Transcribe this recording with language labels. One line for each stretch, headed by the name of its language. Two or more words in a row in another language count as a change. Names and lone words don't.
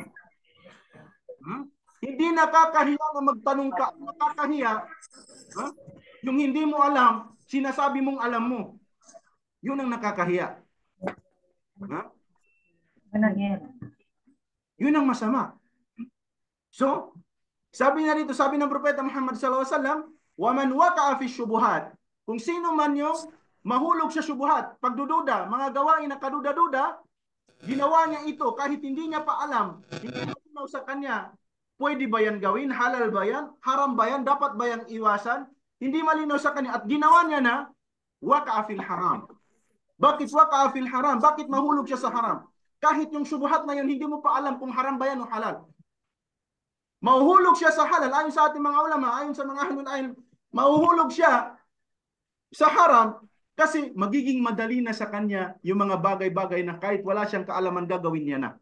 Filipino: Hindi nakakahiya na magtanong ka, nakakahiya, yung hindi mo alam, sinasabi mong alam mo. Yun ang nakakahiya. Yun ang masama. So, sabi na dito, sabi ng Propeta Muhammad
Arabic: صلى الله عليه وسلم, "ومن وقع في الشبهات."
Filipino: Kung sino man yung mahulog sa syubuhat, pagdududa, mga gawain na kaduda-duda, ginawa niya ito kahit hindi niya pa alam, hindi malinaw sa kanya, pwede ba yan gawin? Halal ba yan? Haram ba yan? Dapat ba yan iwasan? Hindi malinaw sa kanya at ginawa niya na
Arabic: وقع في الحرام.
Filipino: Bakit
Arabic: وقع في الحرام?
Filipino: Bakit mahulog siya sa haram? Kahit yung syubuhat na yun, hindi mo pa alam kung haram ba yan o halal. Mahuhulog siya sa halal, ayon sa ating mga ulama, ayon sa mga ahlul, mahuhulog siya sa haram kasi magiging madali na sa kanya yung mga bagay-bagay na kahit wala siyang kaalaman gagawin niya na.